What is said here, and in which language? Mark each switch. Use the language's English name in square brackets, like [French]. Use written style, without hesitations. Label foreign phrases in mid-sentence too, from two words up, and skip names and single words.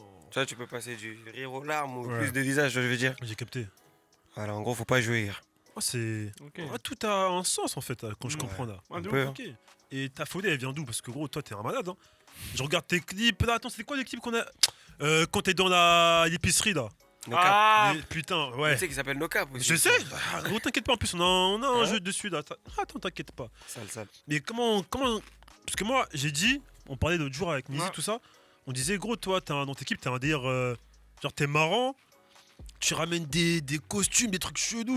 [French] Tu vois, tu peux passer du rire aux larmes ou Ouais. plus de visage, je veux dire. J'ai capté. Voilà, en gros, faut pas jouer. Oh, c'est. Ok. Ah, tout a un sens en fait, quand je Ouais. comprends là. Ouais, de Un ouf. peu. Ok. Et ta folie, elle vient d'où? Parce que gros, toi, t'es un malade. Hein. Je regarde tes clips. Là, attends, c'était quoi les clips qu'on a quand t'es dans l'épicerie là? [English] No cap. [French] Ah. Putain, Tu ouais. sais qu'il s'appelle No Cap aussi. Je sais. Ah, gros, t'inquiète pas. En plus, on a un Hein jeu dessus là. Attends, t'inquiète pas. Sale. Mais comment. Parce que moi, j'ai dit, on parlait l'autre jour avec Mizi, Ouais. tout ça. On disait, gros, toi, dans tes clips, t'as un délire. Genre, t'es marrant. Tu ramènes des costumes, des trucs chelous.